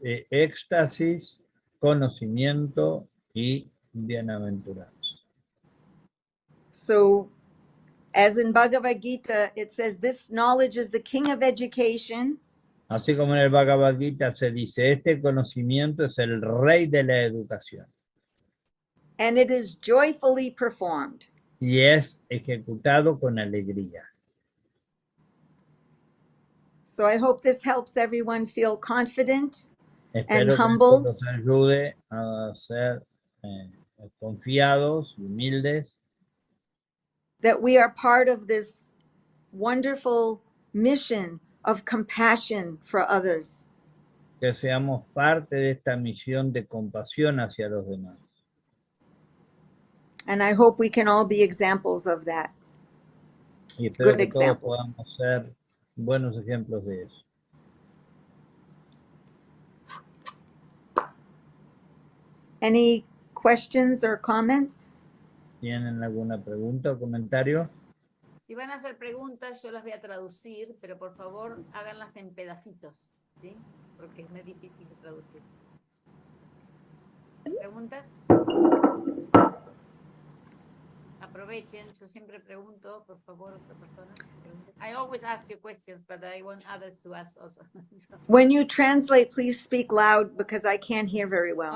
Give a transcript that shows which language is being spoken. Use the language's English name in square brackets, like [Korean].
[Spanish] Éxtasis, conocimiento y bienaventuranza. [English] So, as in Bhagavad Gita, it says this knowledge is the king of education. [Spanish] Así como en el Bhagavad Gita se dice, este conocimiento es el rey de la educación. [English] And it is joyfully performed. [Spanish] Y es ejecutado con alegría. [English] So I hope this helps everyone feel confident and [Spanish] Espero que [English] humble. [Spanish] esto nos ayude a ser confiados, humildes, [English] That we are part of this wonderful mission of compassion for others. [Spanish] que seamos parte de esta misión de compasión hacia los demás. [English] And I hope we can all be examples of that. [Spanish] Y espero [English] Good [Spanish] que todos [English] examples. [Spanish] podamos ser buenos ejemplos de eso. [English] Any questions or comments? [Spanish] ¿Tienen alguna pregunta o comentario? Si van a hacer preguntas, yo las voy a traducir, pero por favor háganlas en pedacitos, ¿sí? Porque es muy difícil de traducir. ¿Preguntas? Aprovechen, yo siempre pregunto, por favor, otra persona. [English] I always ask you questions, but I want others to ask also. So, When you translate, please speak loud because I can't hear very well.